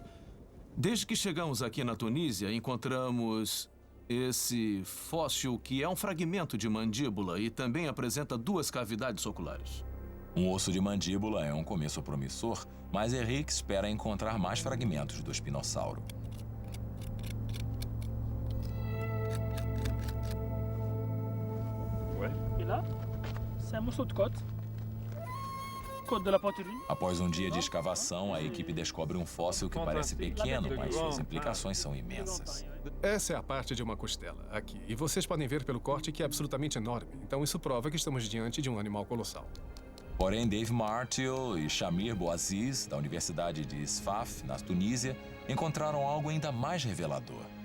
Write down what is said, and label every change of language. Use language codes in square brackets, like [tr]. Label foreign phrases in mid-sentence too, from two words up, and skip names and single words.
[pt] Desde que chegamos aqui na Tunísia, encontramos esse fóssil que é um fragmento de mandíbula e também apresenta 2 cavidades oculares. Um osso de mandíbula é um começo promissor, mas Henrique espera encontrar mais fragmentos do espinossauro. [fr] Et là, c'est un morceau de côte. Côte de la Poitrine. [pt] Após um dia de escavação, a equipe descobre um fóssil que parece pequeno, mas suas implicações são imensas. Essa é a parte de uma costela, aqui. E vocês podem ver pelo corte que é absolutamente enorme. Então isso prova que estamos diante de um animal colossal. Porém, Dave Martial e Shamir Bouaziz, da Universidade de Sfax, na Tunísia, encontraram algo ainda mais revelador.